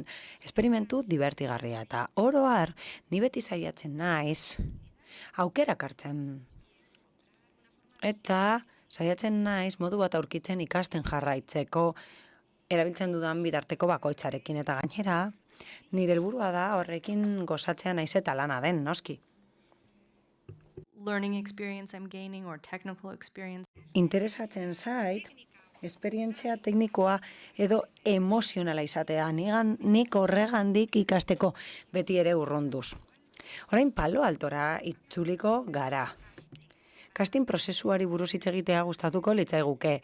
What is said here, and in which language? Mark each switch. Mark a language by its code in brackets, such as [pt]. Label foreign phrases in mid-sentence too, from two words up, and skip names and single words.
[eu] Esperimentu divertigarria eta oro har, ni beti saiatzen naiz, aukerak hartzen. Eta saiatzen naiz modu bat aurkitzen ikasten jarraitzeko, erabiltzen dudan bidarteko bakoitzarekin eta gainera, nire helburua da horrekin gozatzea naiz eta lana den, noski. [en] Learning experience I'm gaining or technical experience. [eu] Interesatzen zait, esperientzia teknikoa edo emozionala izatea. Nik horregandik ikasteko beti ere urrunduz. Orain Palo Altora itzuliko gara. Casting prozesuari buruz hitz egitea gustatuko litzaiguke.